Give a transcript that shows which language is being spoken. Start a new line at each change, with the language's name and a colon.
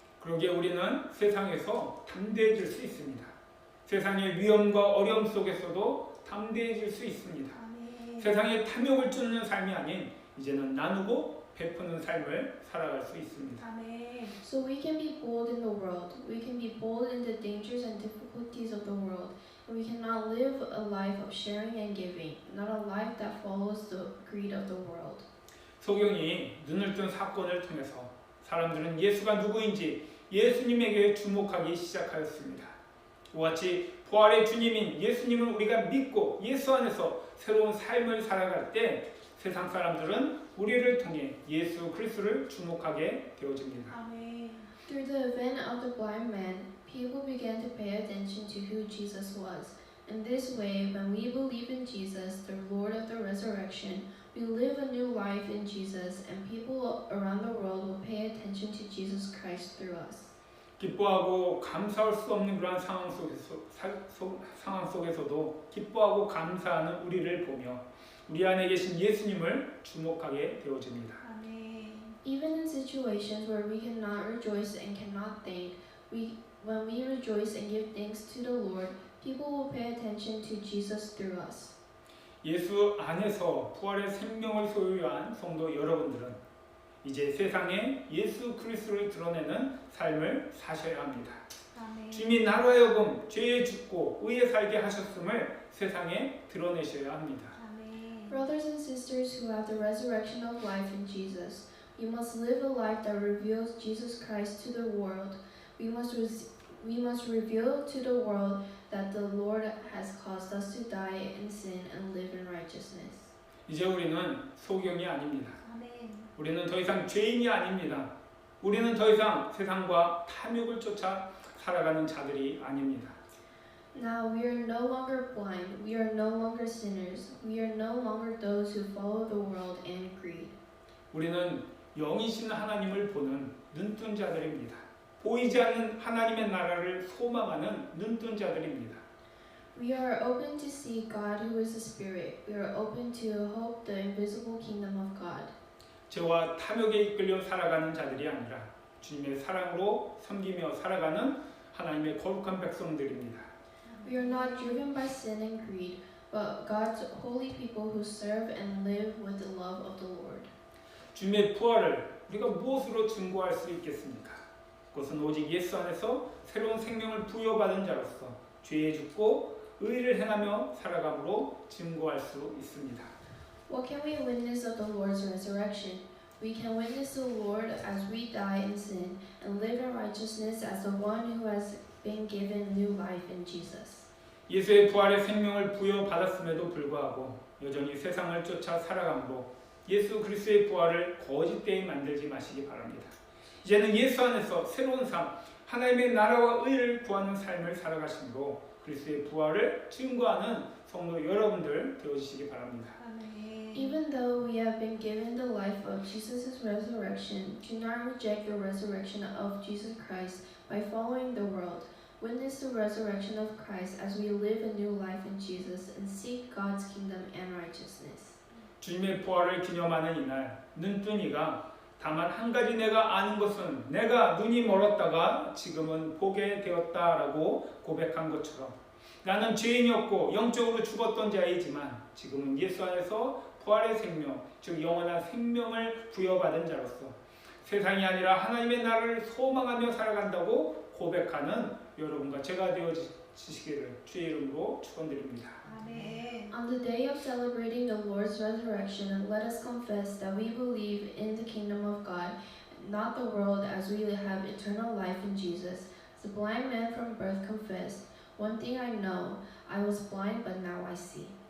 Korean: 그러기에 우리는 세상에서 담대해질 수 있습니다. 세상의 위험과 어려움 속에서도 담대해질 수 있습니다. 세상에 탐욕을 쫓는 삶이 아닌 이제는 나누고 베푸는 삶을 살아갈 수 있습니다.
English: So we can be bold in the world. We can be bold in the dangers and difficulties of the world. And we cannot live a life of sharing and giving, not a life that follows the greed of the world.
Korean: 소경이 눈을 뜬 사건을 통해서 사람들은 예수가 누구인지 예수님에게 주목하기 시작하였습니다. 이와 같이 부활의 주님인 예수님을 우리가 믿고 예수 안에서 새로운 삶을 살아갈 때 세상 사람들은 우리를 통해 예수 그리스도를 주목하게 되어집니다.
English: Through the event of the blind man, people began to pay attention to who Jesus was. In this way, when we believe in Jesus, the Lord of the resurrection, we live a new life in Jesus, and people around the world will pay attention to Jesus Christ through us.
Korean: 기뻐하고 감사할 수 없는 그러한 상황 속에서도 기뻐하고 감사하는 우리를 보며 우리 안에 계신 예수님을 주목하게 되어집니다.
English: Even in situations where we cannot rejoice and cannot think, when we rejoice and give thanks to the Lord, people will pay attention to Jesus through us.
Korean: 예수 안에서 부활의 생명을 소유한 성도 여러분들은 이제 세상에 예수 그리스도를 드러내는 삶을 사셔야 합니다. 주님이 나로 하여금 죄에 죽고 의에 살게 하셨음을 세상에 드러내셔야 합니다.
English: Brothers and sisters who have the resurrection of life in Jesus, we must live a life that reveals Jesus Christ to the world. We must reveal to the world that the Lord has caused us to die in sin and live in righteousness.
Korean: 이제 우리는 소경이 아닙니다. 우리는 더 이상 죄인이 아닙니다. 우리는 더 이상 세상과 탐욕을 쫓아 살아가는 자들이 아닙니다.
English: Now we are no longer blind, we are no longer sinners, we are no longer those who follow the world and greed.
Korean: 우리는 영이신 하나님을 보는 눈뜬 자들입니다. 보이지 않는 하나님의 나라를 소망하는 눈뜬 자들입니다.
English: We are open to see God who is a spirit. We are open to hope the invisible kingdom of God.
Korean: 죄와 탐욕에 이끌려 살아가는 자들이 아니라 주님의 사랑으로 섬기며 살아가는 하나님의 거룩한 백성들입니다.
English: We are not driven by sin and greed, but God's holy people who serve and live with the love of the Lord.
Korean: 주님의 부활을 우리가 무엇으로 증거할 수 있겠습니까? 그것은 오직 예수 안에서 새로운 생명을 부여받은 자로서 죄에 죽고 의를 행하며 살아감으로 증거할 수 있습니다.
English: What can we witness of the Lord's resurrection? We can witness the Lord as we die in sin and live in righteousness as the one who has been given new life in Jesus.
Korean: 예수의 부활의 생명을 부여받았음에도 불구하고 여전히 세상을 쫓아 살아감으로 예수 그리스도의 부활을 거짓되이 만들지 마시기 바랍니다. 이제는 예수 안에서 새로운 삶, 하나님의 나라와 의를 구하는 삶을 살아가심으로 그리스도의 부활을 증거하는 성도 여러분들 되어주시기 바랍니다.
English: Even though we have been given the life of Jesus' resurrection, do not reject the resurrection of Jesus Christ by following the world. Witness the resurrection of Christ as we live a new life in Jesus and seek God's kingdom and righteousness.
Korean: 주님의 부활을 기념하는 이날 눈뜬 이가 다만 한 가지 내가 아는 것은 내가 눈이 멀었다가 지금은 보게 되었다라고 고백한 것처럼 나는 죄인이었고 영적으로 죽었던 자이지만 지금은 예수 안에서 부활의 생명, 즉 영원한 생명을 부여받은 자로서 세상이 아니라 하나님의 나라를 소망하며 살아간다고 고백하는 여러분과 제가 되어지시기를 주의 이름으로 축원드립니다.
English: On the day of celebrating the Lord's resurrection, let us confess that we believe in the kingdom of God, not the world, as we have eternal life in Jesus. The blind man from birth confessed, "One thing I know, I was blind, but now I see."